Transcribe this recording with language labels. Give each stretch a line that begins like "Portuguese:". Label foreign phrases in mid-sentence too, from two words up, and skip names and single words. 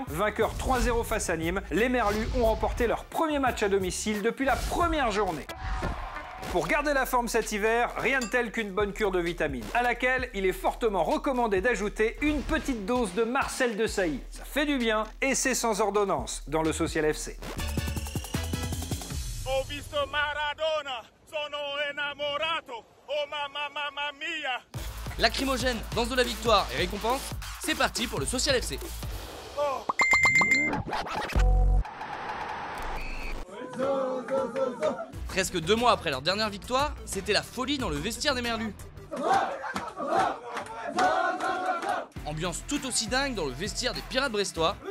French: Vainqueur 3-0 face à Nîmes, les Merlus ont remporté leur premier match à domicile depuis la première journée. Pour garder la forme cet hiver, rien de tel qu'une bonne cure de vitamines, à laquelle il est fortement recommandé d'ajouter une petite dose de Marcel Desailly. Ça fait du bien et c'est sans ordonnance dans le Social FC.
Italian: Ho visto Maradona, sono innamorato, oh mamma mia.
French: Lacrymogène, danse de la victoire et récompense, c'est parti pour le Social FC. Presque 2 mois après leur dernière victoire, c'était la folie dans le vestiaire des Merlus. Ambiance tout aussi dingue dans le vestiaire des Pirates brestois.